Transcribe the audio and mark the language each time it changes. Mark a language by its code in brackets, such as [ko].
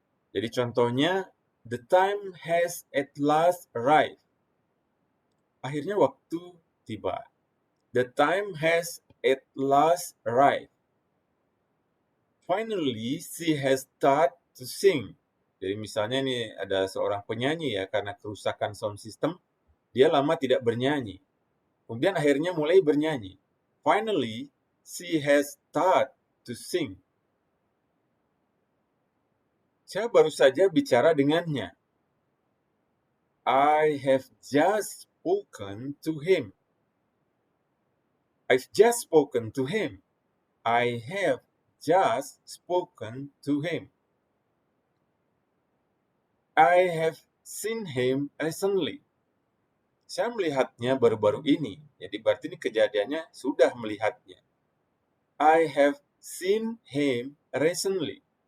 [id] Jadi contohnya, [en] the time has at last arrived. [id] Akhirnya waktu tiba. [en] The time has at last arrived. Finally, she has started to sing. [id] Jadi misalnya nih ada seorang penyanyi ya, karena kerusakan sound system, dia lama tidak bernyanyi. Kemudian akhirnya mulai bernyanyi. [en] Finally, she has started to sing. [id] Saya baru saja bicara dengannya. [en] I have just spoken to him. I've just spoken to him. I have just spoken to him. I have seen him recently. [id] Saya melihatnya baru-baru ini. Jadi berarti ini kejadiannya sudah melihatnya. [en] I have seen him recently.